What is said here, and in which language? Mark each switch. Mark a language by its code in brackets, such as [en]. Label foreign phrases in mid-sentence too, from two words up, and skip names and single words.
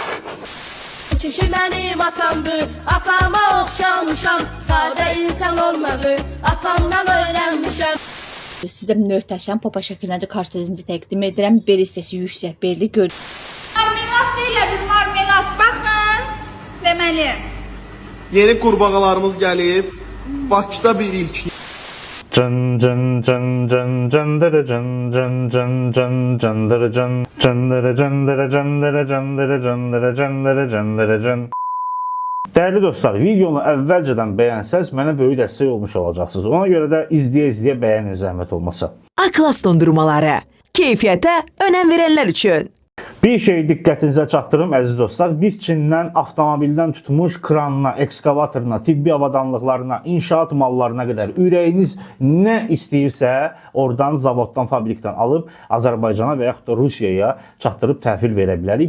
[az] Çünki mənim atamdır, atama oxşamışam, sadə insan olmağı atamdan öyrənmişəm. Sizə möhtəşəm popa şəkilləncə kartlarınızı təqdim edirəm. Bel hissəsi yüksək belli gör. Marmelat deyil, bir marmelat. Baxın, deməli. Yeni qurbağalarımız gəlib. Bakıda bir ilk. Can can can can candara can can can can candara can candara candara candara candara candara candara candara can. Dəyərli dostlar, videonu əvvəlcədən bəyənsəz mənə böyük dəstək olmuş olacaqsınız. Ona görə də izləyə-izləyə bəyənin zəhmət olmasa. Aklas dondurmaları. Keyfiyyətə önəm verənlər üçün. Bir şey diqqətinizə çatdırım əziz dostlar. Biz Çindən avtomobildən tutmuş kranına, ekskavatoruna, tibbi avadanlıqlarına, inşaat mallarına qədər ürəyiniz nə istəyirsə oradan, zavoddan, fabrikdən alıb Azərbaycana və yaxud da Rusiyaya çatdırıb təhvil verə bilərik.